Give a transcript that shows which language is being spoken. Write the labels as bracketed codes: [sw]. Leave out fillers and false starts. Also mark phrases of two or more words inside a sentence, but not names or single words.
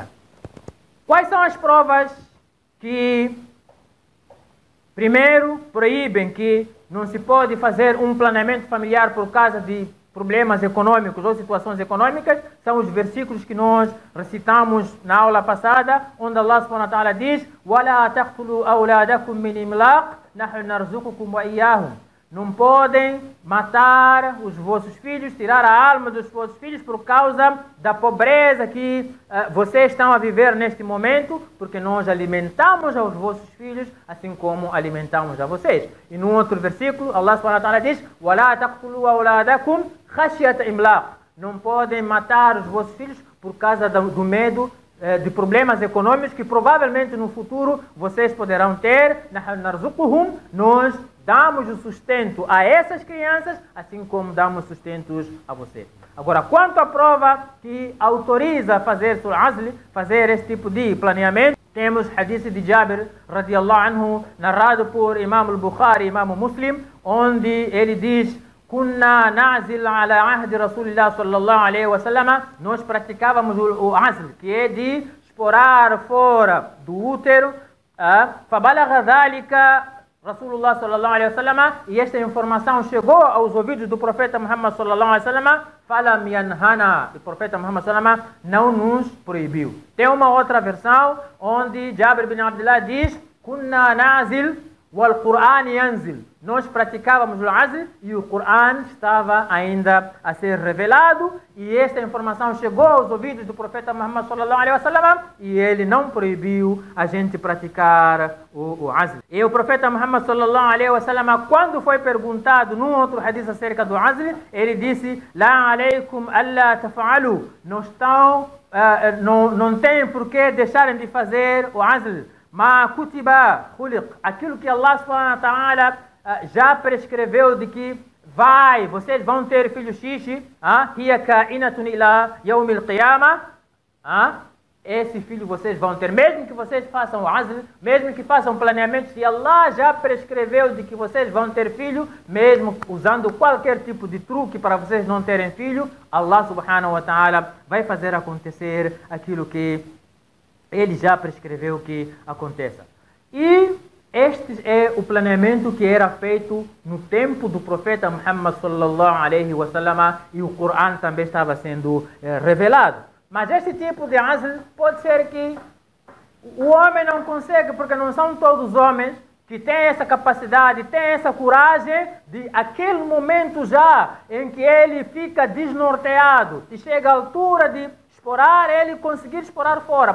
[pt] Quais são as provas que, primeiro, proíbem que não se pode fazer um planeamento familiar por causa de problemas econômicos ou situações econômicas? São os versículos que nós recitamos na aula passada, onde Allah [ar] سبحانه وتعالى [pt] diz: [ar] وَلَا تَقْتُلُوا أَوْلَادَكُمْ مِنْ إِمْلَاقٍ نَحْنُ نَرْزُقُكُمْ وَإِيَّاهُمْ. [pt] Não podem matar os vossos filhos, tirar a alma dos vossos filhos por causa da pobreza que vocês estão a viver neste momento, porque nós alimentamos aos vossos filhos, assim como alimentamos a vocês. E no outro versículo, Allah [ar] سبحانه وتعالى [pt] diz: [ar] وَلَا تَقْتُلُوا أَوْلَادَكُمْ خَشْيَةَ إِمْلَاقٍ. [pt] Não podem matar os vossos filhos por causa do medo de problemas econômicos que provavelmente no futuro vocês poderão ter. Nós damos o sustento a essas crianças, assim como damos sustentos a vocês. Agora, quanto à prova que autoriza fazer sul-azl, fazer esse tipo de planeamento, temos hadith de Jabir [ar] رضي الله عنه, [pt] narrado por Imam al-Bukhari e Imam Muslim, onde ele diz: [ar] كنا نعزل على عهد رسول الله صلى الله عليه وسلم. [pt] Nós praticávamos o azl, que é de esporar fora do útero. [ar] فبلغ ذلك رسول الله صلى الله عليه وسلم. [pt] E esta informação chegou aos ouvidos do profeta Muhammad [ar] صلى الله عليه وسلم. فلم ينهنا. [pt] O profeta Muhammad [ar] صلى الله عليه وسلم [pt] não nos proibiu. Tem uma outra versão onde Jabir bin Abdullah diz: [ar] كنا نعزل والقرآن ينزل. [pt] Nós praticávamos o azl e o Qur'an estava ainda a ser revelado, e esta informação chegou aos ouvidos do profeta Muhammad [ar] صلى الله عليه وسلم, [pt] e ele não proibiu a gente praticar o azl. E o profeta Muhammad [ar] صلى الله عليه وسلم, [pt] quando foi perguntado num outro hadith acerca do azl, ele disse: [ar] لا عليكم ألا تفعلوا. [pt] Não tem por que deixarem de fazer o azl. [ar] ما كتب خلق, [pt] aquilo que Allah [ar] سبحانه وتعالى [pt] já prescreveu de que vocês vão ter filho xixi, [ar] هي كائنة إلى يوم القيامة, [pt] esse filho vocês vão ter, mesmo que vocês façam o azl, mesmo que façam planeamento, se Allah já prescreveu de que vocês vão ter filho, mesmo usando qualquer tipo de truque para vocês não terem filho, Allah [ar] سبحانه وتعالى [pt] vai fazer acontecer aquilo que ele já prescreveu que aconteça. E este é o planeamento que era feito no tempo do profeta Muhammad [ar] صلى الله عليه وسلم, [pt] e o Coran também estava sendo revelado. Mas este tipo de azl pode ser que o homem não consegue, porque não são todos homens que têm essa capacidade, têm essa coragem de, aquele momento já em que ele fica desnorteado, que chega à altura de esporar, ele conseguir esporar fora.